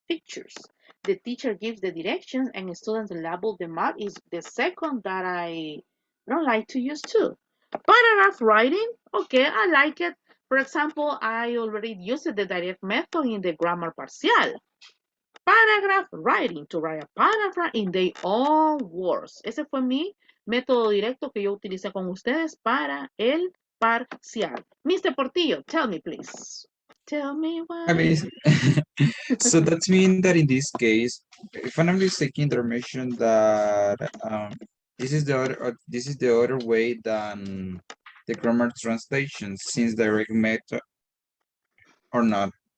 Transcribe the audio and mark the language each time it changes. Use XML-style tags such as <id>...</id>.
<en>The teacher gives the directions and students label the map is the second that I don't like to use too. Paragraph writing, okay, I like it. For example, I already used the direct method in the grammar parcial. Paragraph writing, to write a paragraph in their own words.</en> <es>Ese fue mi método directo que yo utilicé con ustedes para el parcial.</es> <en>Mr. Portillo, tell me please. Tell me I why. mean, so that means that in this case, if I'm not mistaken, they mentioned that this is the other way than the grammar translation, since direct method or not.</en>